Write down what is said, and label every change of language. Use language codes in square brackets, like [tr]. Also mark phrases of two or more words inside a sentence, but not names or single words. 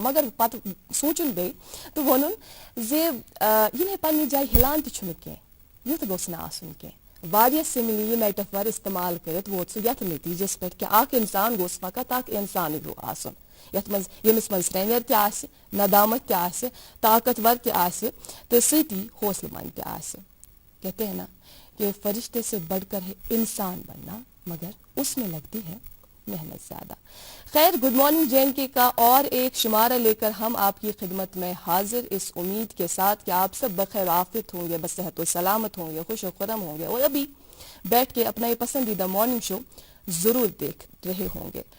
[ks] مگر پتہٕ سوٗنٛچُن بیٚیہِ تہٕ ووٚنُن زِ یہِ نے پننہِ جایہِ ہِلان تہِ چھُنہٕ کینٛہہ، یُتھ گوٚژھ نہٕ آسُن کینٛہہ۔ واریاہ [en] simile metaphor [ks] استعمال کٔرِتھ ووت سُہ یتھ نتیٖجس پٮ۪ٹھ کہ اکھ انسان گوٚژھ فقط اکھ انسانٕے ہیوٗ آسُن، ییٚمِس منٛز سرینر تہِ آسہِ، ندامت تہِ آسہِ، طاقتور تہِ آسہِ تہٕ سۭتی حوصلہٕ مند تہِ آسہِ۔ [ur] کہتے ہیں نا کہ فرشتے سے بڑھ کر ہے انسان بننا، مگر اس میں لگتی ہے محنت زیادہ۔ خیر گڈ مارننگ JNK کا اور ایک شمارہ لے کر ہم آپ کی خدمت میں حاضر، اس امید کے ساتھ کہ آپ سب بخیر عافیت ہوں گے، بصحت و سلامت ہوں گے، خوش و خرم ہوں گے، اور ابھی بیٹھ کے اپنا یہ پسندیدہ [en] morning show [ur] ضرور دیکھ رہے ہوں گے۔